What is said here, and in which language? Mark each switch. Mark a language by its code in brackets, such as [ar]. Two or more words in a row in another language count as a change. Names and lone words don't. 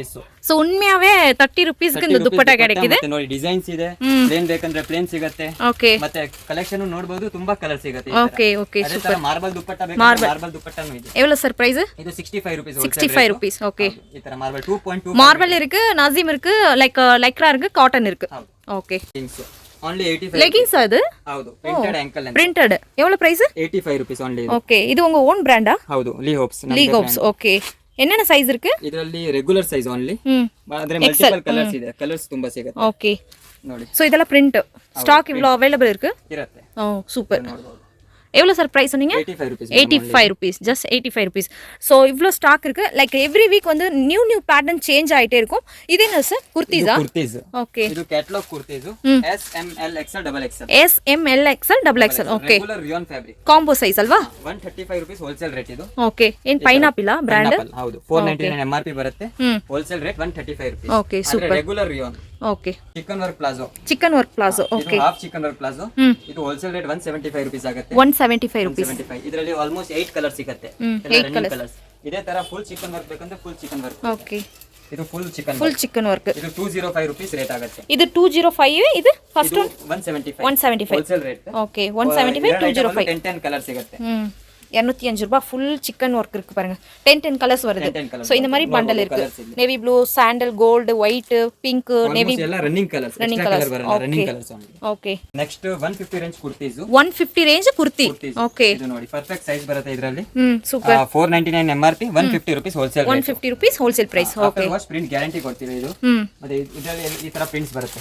[ta] ಸೊ ಉண்மையாவே 30 rupees ಗೆ இந்த ದುಪ್ಪಟ್ಟ கிடைக்குது. [kn] ನೋಡಿ ಡಿಸೈನ್ಸ್ ಇದೆ. ಪ್ಲೇನ್ ಬೇಕಂದ್ರೆ ಪ್ಲೇನ್ ಸಿಗುತ್ತೆ. ಓಕೆ. ಮತ್ತೆ ಕಲೆಕ್ಷನ್ ನೋಡಬಹುದು, ತುಂಬಾ ಕಲರ್ ಸಿಗುತ್ತೆ. ಓಕೆ ಓಕೆ ಸೂಪರ್. ಮಾರ್ಬಲ್ ದುಪ್ಪಟ್ಟ ಬೇಕಂದ್ರೆ ಮಾರ್ಬಲ್ ದುಪ್ಪಟ್ಟನೂ ಇದೆ. [ta] எவ்வளவு ಸರ್ ಪ್ರೈಸ್? [kn] ಇದು 65 rupees. 65 rupees. ಓಕೆ. ಈ ತರ ಮಾರ್ಬಲ್ 2.2 [ta] ಮಾರ್ಬಲ್ இருக்கு, ನಾಜಿಮ್ இருக்கு, ಲೈಕ್ ಲೈಕ್ರಾ இருக்கு, ಕಾಟನ್ இருக்கு. [kn] ಓಕೆ. only 85 leggings ಅದು? ಹೌದು printed ankle length. [ta] printed எவ்வளவு ಪ್ರೈಸ್? [kn] 85 rupees only. [ta] ಓಕೆ. ಇದು ಉங்க ಓನ್ ಬ್ರಾಂಡಾ? [kn] ಹೌದು ಲೀ ಹೋಪ್ಸ್. [ta] ಲೀ ಹೋಪ್ಸ್. ಓಕೆ. என்னென்ன ಸೈಜ್ இருக்கு? [kn] ಇದರಲ್ಲಿ [en] regular size only. [kn] ಆದ್ರೆ [en] multiple colours [kn] ಇದೆ. ಕಲರ್ಸ್ ತುಂಬಾ ಸಿಗುತ್ತೆ. ಓಕೆ ನೋಡಿ. [ta] ಸೋ ಇದೆಲ್ಲ [en] print stock [ta] ಇವ್ಲೋ ಅವೈಲಬಲ್ ಇருக்கு? [kn] ಇರುತ್ತೆ. ಓ ಸೂಪರ್. [ta] எவ்வளவு சார் பிரைஸ் சொன்னீங்க? 85 rupees. [en] just 85 rupees. [ta] சோ இவ்ளோ ஸ்டாக் இருக்கு. [en] like every week [ta] வந்து [en] new pattern change [ta] ஆயிட்டே இருக்கும். இது என்ன சார்? குர்த்திஸா? குர்த்திஸ். ஓகே. இது கேட்டலாಗ್ ಕುರ್ತೀಸ್. [en] S M L XL double XL. S M L XL double XL. [kn] ಓಕೆ. [en] ರೆಗ್ಯುಲರ್ ರಿಯಾನ್ ಫ್ಯಾಬ್ರಿಕ್. [kn] ಕಾಂಬೋ ಸೈಜ್ ಅಲ್ವಾ? 135 rupees [en] wholesale rate [kn] ಇದು. ಓಕೆ. ಏನ್ [en] pineapple brand? [kn] ಹೌದು 499 MRP ಬರುತ್ತೆ. [en] wholesale rate [kn] 135 rupees. ಓಕೆ ಸೂಪರ್. ರೆಗ್ಯುಲರ್ ರಿಯಾನ್. ಓಕೆ. [en] ಚಿಕನ್ ವರ್ಕ್ ಪ್ಲಾಜೋ. ಚಿಕನ್ ವರ್ಕ್ ಪ್ಲಾಜೋ. ಓಕೆ. [kn] ಇದು [en] half chicken work palazzo. [kn] ಇದು [en] wholesale rate [kn] 175 rupees ಆಗುತ್ತೆ. 175 rupees. ಇದರಲ್ಲಿ ಆಲ್ಮೋಸ್ಟ್ 8 ಕಲರ್ ಸಿಗುತ್ತೆ. 8 ಕಲರ್ಸ್. ಇದೇ ತರ [en] full chicken work [kn] ಬೇಕಂದ್ರೆ [en] full chicken work. [kn] ಓಕೆ. [en] ಇದು ಫುಲ್ ಚಿಕನ್ ವರ್ಕ್. [kn] ಇದು 205 rupees ರೇಟ್ ಆಗುತ್ತೆ. ಇದು 205. ಇದು ಫಸ್ಟ್ 175 [en] wholesale rate. [kn] ಓಕೆ 175 205. 10 ಕಲರ್ ಸಿಗುತ್ತೆ. [ta] 205 ரூபாய் [en] full chicken work [ta] இருக்கு பாருங்க. 10 கலர்ஸ் வருது. சோ இந்த மாதிரி பண்டல் இருக்கு. [en] navy blue, [ta] சாண்டல், கோல்ட், ஒயிட், பிங்க், நேவி [kn] ಎಲ್ಲ [en] running colours. extra colour [kn] ಬರಲ್ಲ, [en] running colours only. [kn] ಓಕೆ. [en] ನೆಕ್ಸ್ಟ್ 150 ರೇಂಜ್ ಕುರ್ತೀಸ್. 150 ರೇಂಜ್ ಕುರ್ತಿ. ಓಕೆ. [kn] ಇದು ನೋಡಿ [en] perfect size [kn] ಬರುತ್ತೆ ಇದರಲ್ಲಿ. ಸೂಪರ್. [en] 499 MRP 150 rupees ಹೋಲ್ಸೇಲ್ ರೇಟ್. 150 rupees ಹೋಲ್ಸೇಲ್ ಪ್ರೈಸ್. ಓಕೆ. wash print guarantee [kn] ಕೊಡ್ತೀವಿ ಇದು. ಮತ್ತೆ ಇದರಲ್ಲಿ ಈ ತರ ಪ್ರಿಂಟ್ಸ್ ಬರುತ್ತೆ.